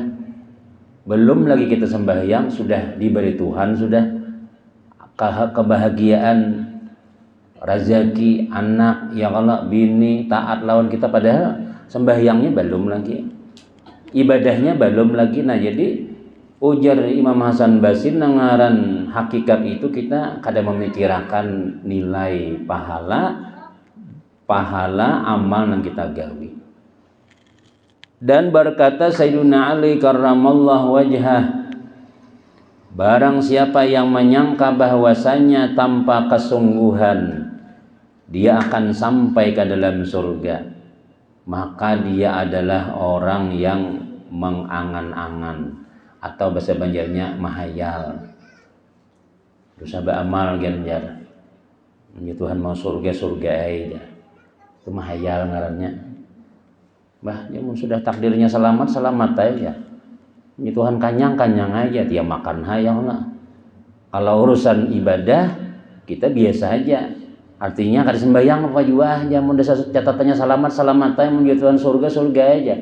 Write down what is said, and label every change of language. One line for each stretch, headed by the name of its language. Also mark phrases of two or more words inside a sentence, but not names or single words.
Banjar: Belum lagi kita sembahyang sudah diberi Tuhan sudah kebahagiaan, rezeki, anak,
Arabic: يا الله,
Banjar: bini, taat lawan kita, padahal sembahyangnya belum lagi, ibadahnya belum lagi. Nah jadi ujar Imam Hasan Basri nangaran hakikat itu kita kada memikirkan nilai pahala amal yang kita gawi. Dan berkata Sayyiduna Ali
Arabic: كرم الله وجهه,
Banjar: barang siapa yang menyangka bahwasanya tanpa kesungguhan dia akan sampai ke dalam surga, maka dia adalah orang yang mengangan-angan, atau bahasa Banjarnya mahayal. Terus beramal ganjar, Tuhan mau surga aja, itu mahayal ngarannya. Bah, dia sudah takdirnya selamat aja. Ini Tuhan kanyang aja, dia makan hayang lah. Kalau urusan ibadah kita biasa aja. Artinya kada sembahyang apa juga, jamun catatannya selamat aja, menjadi Tuhan surga aja.